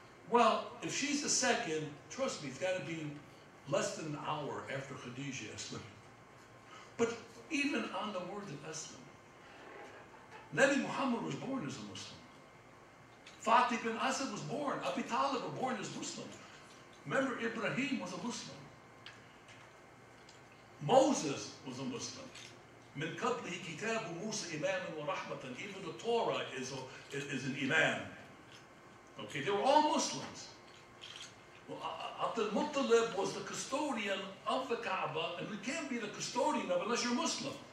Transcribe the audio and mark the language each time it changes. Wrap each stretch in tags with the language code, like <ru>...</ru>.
<en>Well, if she's the second, trust me, it's got to be less than an hour after Khadija Islam. But even on the word of Islam, Nabi Muhammad was born as a Muslim. Fatima bin Asad was born. Abi Talib were born as Muslims. Remember, Ibrahim was a Muslim. Moses was a Muslim.</en> <ar>من قبله كتاب موسى إماما ورحمة.</ar> <en>Even the Torah is an imam. Okay, they were all Muslims. Well, Abdul Muttalib was the custodian of the Kaaba, and you can't be the custodian of it unless you're Muslim.</en>